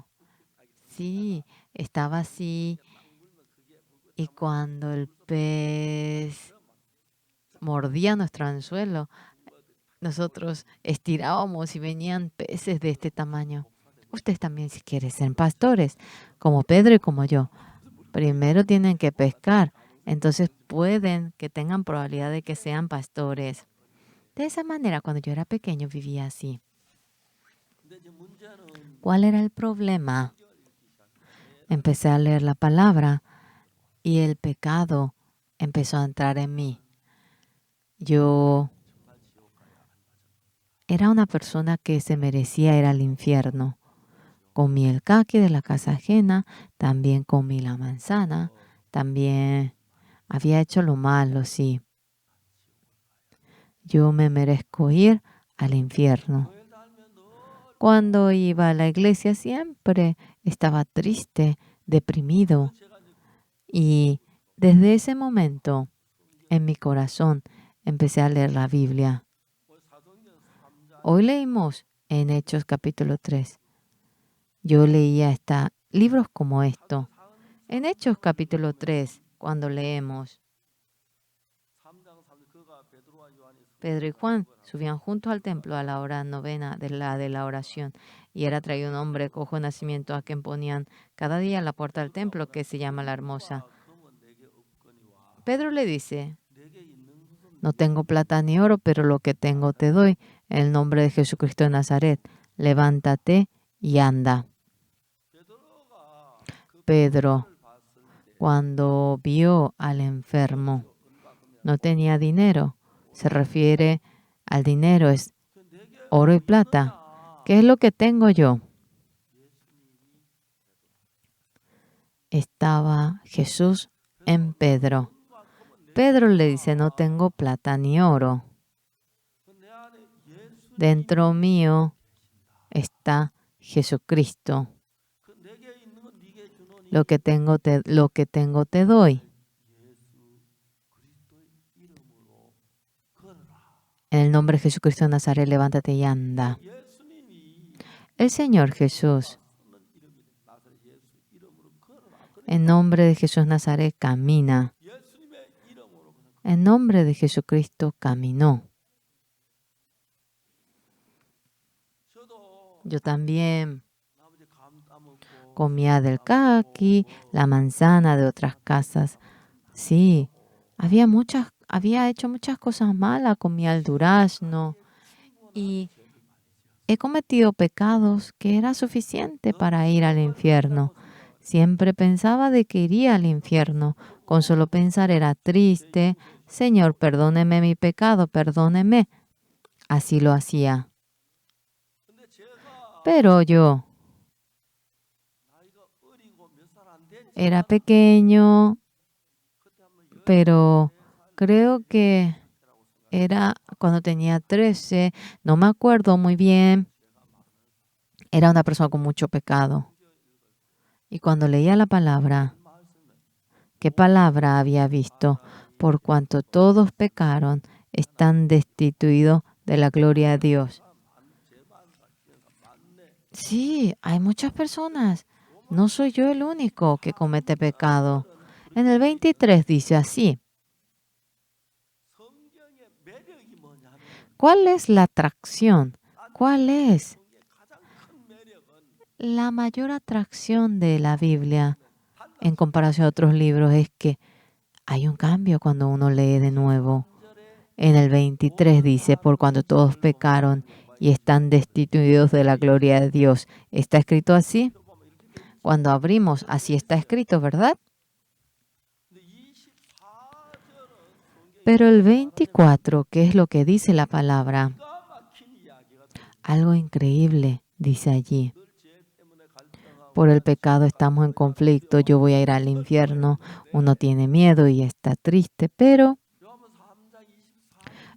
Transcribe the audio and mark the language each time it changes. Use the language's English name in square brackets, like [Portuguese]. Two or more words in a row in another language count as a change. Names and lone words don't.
[Spanish] Sí, estaba así, y cuando el pez mordía nuestro anzuelo, nosotros estirábamos y venían peces de este tamaño. Ustedes también, si quieren ser pastores, como Pedro y como yo, primero tienen que pescar, entonces pueden que tengan probabilidad de que sean pastores. De esa manera, cuando yo era pequeño, vivía así. [Korean] 근데 이제 문제는 [Spanish] ¿Cuál era el problema? Empecé a leer la palabra y el pecado empezó a entrar en mí. Yo [Korean] 정말 지옥 가야 할 맞은 [Spanish] era una persona que se merecía ir al infierno. Comí el caqui de la casa ajena, también comí la manzana, también había hecho lo malo, sí. Yo me merezco ir al infierno. [Korean] 교회 다니면 늘 [Spanish] Cuando iba a la iglesia siempre estaba triste, deprimido. [Korean] 제가 이제 [Spanish] Y desde ese momento en mi corazón empecé a leer la Biblia. [Korean] 오늘 사도행전 3장 [Spanish] Hoy leímos en Hechos capítulo 3. Yo leía libros como esto. En Hechos capítulo 3, cuando leemos, [Korean] 3장 3절 그가 베드로와 요한이 [Spanish] Pedro y Juan subían juntos al templo a la hora novena de la oración, y era traído un hombre cojo de nacimiento a quien ponían cada día en la puerta del templo, que se llama la Hermosa. [Korean] 금은 내게 없거니와 [Spanish] Pedro le dice, [Korean] 내게 있는 것은 [Spanish] no tengo plata ni oro, pero lo que tengo te doy. En el nombre de Jesucristo de Nazaret, levántate y anda. [Korean] 베드로가 그 [Spanish] Pedro, [Korean] 를 봤을 때 [Spanish] cuando vio al enfermo, [Korean] 은과 금이 [Spanish] no tenía dinero. Se refiere al dinero, es [Korean] 그 내게 [Spanish] oro y plata. [Korean] 없느냐 [Spanish] ¿Qué es lo que tengo yo? Estaba Jesús en Pedro. [Korean] 은과 금은 내게 [Spanish] Pedro le dice, no tengo plata ni oro. [Korean] 내 안에 예수 [Spanish] Dentro mío está Jesucristo. [Korean] 그 내게 있는 건 네게 주노니 [Spanish] Lo que tengo te doy. [Korean] 예수 그리스도의 이름으로 걸어라. [Spanish] En el nombre de Jesucristo de Nazaret, levántate y anda. [Korean] 예수님이 [Spanish] El Señor Jesús, [Korean] 쓰는 이름이 나사렛 예수 이름으로 걸어라. [Spanish] en nombre de Jesús Nazaret, camina. [Korean] 예수님의 이름으로 그냥 [Spanish] En nombre de Jesucristo caminó. [Korean] 저도 [Spanish] Yo también [Korean] 아버지 감 따먹고 [Spanish] comía del caqui, la manzana de otras casas. Sí, había hecho muchas cosas malas, comía el durazno y he cometido pecados que era suficiente para ir al infierno. Siempre pensaba de que iría al infierno. Con solo pensar era triste. Señor, perdóneme mi pecado, perdóneme. Así lo hacía. [Korean] 근데 제가 [Spanish] Pero yo [Korean] 나이가 어리고 몇 살 안 된 [Spanish] era pequeño, [Korean] 그때 한번 [Spanish] pero creo que era cuando tenía 13, no me acuerdo muy bien. Era una persona con mucho pecado. Y cuando leía la palabra, ¿qué palabra había visto? Por cuanto todos pecaron, están destituidos de la gloria de Dios. Sí, hay muchas personas. No soy yo el único que comete pecado. En el 23 dice así. [Korean] 성경의 매력이 뭐냐면 [Spanish] ¿Cuál es la atracción? ¿Cuál es [Korean] 성경의 가장 큰 매력은 [Spanish] la mayor atracción de la Biblia en comparación a otros libros? Es que hay un cambio cuando uno lee de nuevo. En el 23 dice, por cuando todos pecaron y están destituidos de la gloria de Dios. ¿Está escrito así? Cuando abrimos, así está escrito, ¿verdad? [Korean] 근데 24절은 [Spanish] Pero el 24, ¿qué es lo que dice la palabra? [Korean] 기가 막힌 이야기가 또 [Spanish] Algo increíble dice allí. [Korean] 늘 죄 때문에 갈등하고 [Spanish] Por el pecado estamos en conflicto, yo voy a ir al infierno. Uno tiene miedo y está triste, pero [Korean] 요한복음 3장 24절